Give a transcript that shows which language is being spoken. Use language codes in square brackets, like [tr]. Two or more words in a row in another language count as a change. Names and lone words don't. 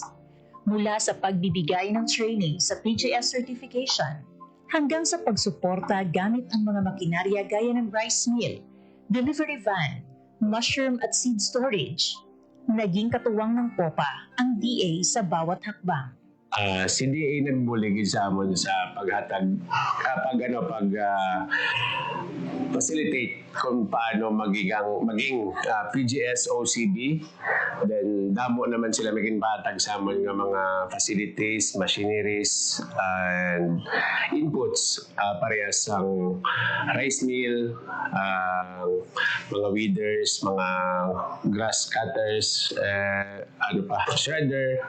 [tl] Mula sa pagbibigay ng training sa PGS certification hanggang sa pagsuporta gamit ang mga makinarya gaya ng [en] rice mill, delivery van, [tl] mushroom at [en] seed storage, [tl] naging katuwang ng POPA ang DA sa bawat hakbang. [hil] Si DA nagbulig sa amon sa paghatag facilitate kung paano maging PGS OCB. Then damo naman sila maging batag sa amon nga mga [en] facilities, machineries and inputs [hil] parehas ang [en] rice mill, [hil] mga weeders, mga [en] grass cutters, shredder.